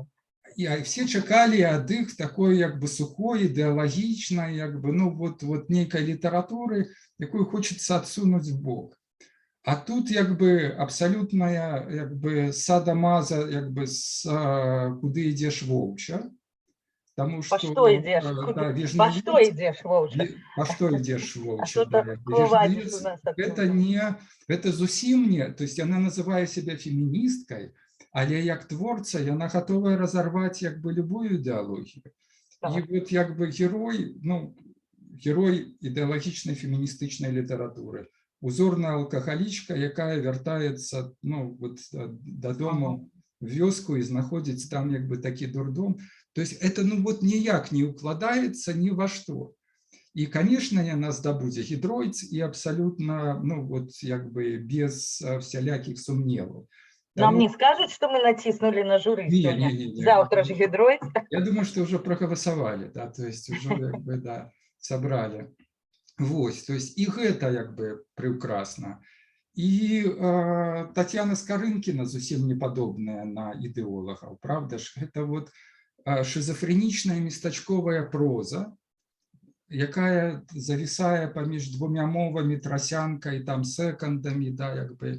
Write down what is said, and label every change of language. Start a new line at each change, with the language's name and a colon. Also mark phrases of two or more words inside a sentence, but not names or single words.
Belarusian: І все чакалі ад іх такой як бы сухой, ідэалагічнай, як бы, ну, вот нейкай літаратуры, якую хочацца адсунуць в бок. А тут як бы абсалютная як бы сада-маза, як бы куды ідзеш воўча.
Russian: Потому что, по что идешь? Да, по что идешь, Волча? По что идешь, Волча? Это зусім не, то есть она называе себя феминисткой,
Belarusian: але як творца, яна
Russian: готовая разорвать як бы любую идеологию.
Belarusian: И вот як бы герой, ну, герой ідэалагічнай феміністычнай літаратуры. Узорная алкагалічка, якая вяртаецца, ну, вот дадому в вёску і знаходзіць там як бы такі дурдом.
Russian: То есть это, ну, вот
Belarusian: ніяк не укладаецца
Russian: ни во что. И, конечно,
Belarusian: яна здабудзе гідройц і абсолютно, ну, вот як бы без всялякіх сумневаў.
Russian: Нам не скажут, что мы натиснули на жюри? Не. Завтра же гидройц. Я думаю, что уже проголосовали, да, то есть уже як бы, да, собрали. Вот, то есть и гэта як бы прекрасно.
Belarusian: І Тетяна Скарынкіна зусім не падобная на ідэолагаў, правда ж? Гэта вот шизофренічная местачковая проза, якая завісае паміж двумя мовамі, трасянкай, там секандамі, да, як бы.